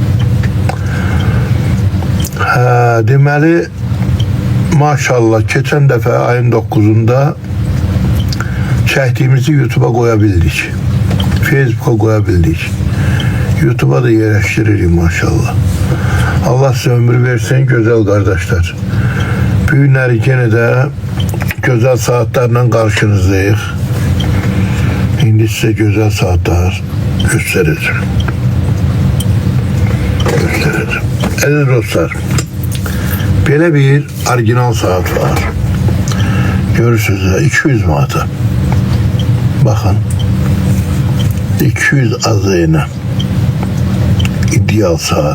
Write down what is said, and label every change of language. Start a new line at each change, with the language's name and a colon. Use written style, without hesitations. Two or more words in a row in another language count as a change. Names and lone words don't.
Azerbaijani: Deməli, maşallah keçən dəfə ayın 9-unda çəkdiyimizi YouTube'a qoya bildik. Facebook'a qoya bildik. YouTube'a da yerləşdiririk maşallah.
Turkish: Allah size ömür versin güzel kardeşler.
Azerbaijani: Bu günləri yenə də gözəl
Turkish: saatlerle karşınızdayıq. İndi size güzel saatler göstereceğim.
Azerbaijani: Əziz dostlar, belə bir orijinal saat var. Görürsünüz de 200 manata. Bakın. 200 azıyla. İdeal saat.